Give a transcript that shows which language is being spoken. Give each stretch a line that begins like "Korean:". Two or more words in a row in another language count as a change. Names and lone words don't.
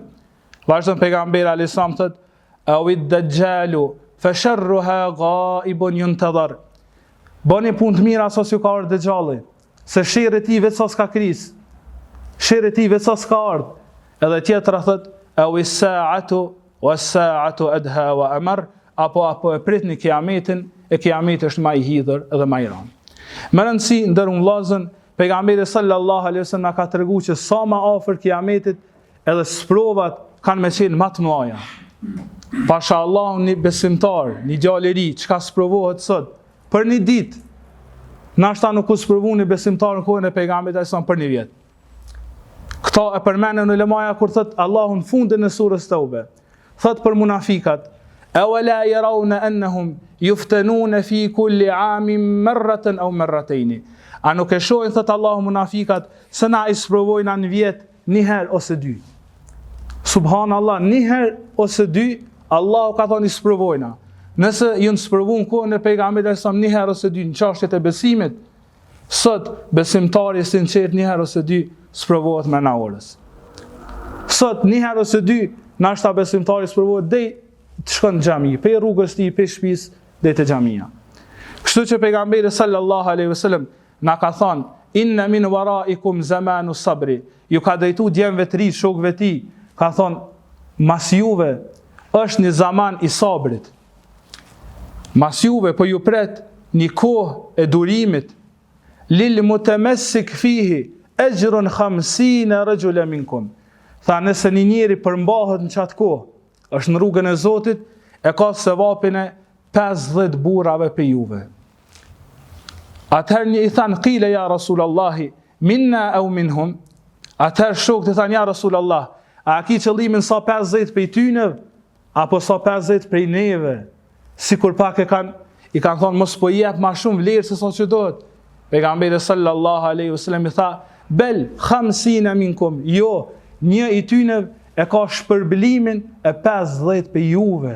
Albanian: Vazhdon pejgamberi
Arabic: عليه السلام
Albanian: thot:
Arabic: "أو الدجال فشرها غائب ينتظر."
Albanian: Bëni punë të mira sa si ka ardhur dëxhalli, se sherrri i tij vetë sa s'ka kris. Sherrri i tij vetë sa s'ka ardhur. Edhe tjetra thot:
Arabic: "أو الساعة والساعة أدهى وأمر."
Albanian: Apo e pritni kiametin, e kiameti është më i hidhur dhe më i rënd. Më rëndësi ndërun vllazën, pejgamberi
Arabic: صلى الله عليه وسلم
Albanian: na ka treguar që sa më afër kiametit, edhe sprovat kanë me qenë më të mëdha. Pasha Allah, një besimtar, një djalë i ri, çka sprovohet sot për një ditë, nashta nuk u sprovu një besimtar në kohën e pejgamberit sa për një vjet. Këta e përmendën në ulemaja kur thot Allahu në fundin e surës Tauba, thot për munafikat:
Arabic: "أولا يرون أنهم يفتنون في كل عام مرة أو مرتين."
Albanian: A nuk e shohin, thot Allahu, munafikat se na i sprovojnë në vjet një herë ose dy. Subhanallah, një herë ose dy, Allahu ka thonë i sprovojna. Nëse ju në sprovu në kohën e pejgamberit sa një herë ose dy në çështjet e besimit, sot besimtari sinqert një herë ose dy sprovohet me na orës. Sot një herë ose dy, nashta besimtari sprovohet deri të shkon në xhami, pe rrugës ti, pe shtëpisë deri te xhamia. Kështu që pejgamberi
Arabic: صلى الله عليه وسلم
Albanian: na ka thonë:
Arabic: "إن من ورائكم زمان الصبر."
Albanian: Ju ka drejtu djemve të ri, shokëve ti, ka thonë: "Mas juve është një zaman i sabrit. Mas juve po ju pret një kohë e durimit.
Arabic: للمتمسك فيه أجر 50 رجلا منكم."
Albanian: Tha, nëse një njeri përmbahet në qatë kohë, është në rrugën e Zotit, e ka sevapin e 50 burrave për juve. Atëherë një i thanë:
Arabic: "قيل يا رسول الله منا أو منهم?"
Albanian: Atëherë shokët i thanë:
Arabic: "يا رسول الله,
Albanian: a ki qëllimin sa 50 për tyne, apo sa 50 për neve?" Sikur pak i kanë thonë: "Mos po jep ma shumë vlerë se sa që dohet." Pejgamberi
Arabic: صلى الله عليه وسلم
Albanian: i tha:
Arabic: "بل 50 منكم."
Albanian: Jo, një i tyne e ka shpërblimin e 50 për juve.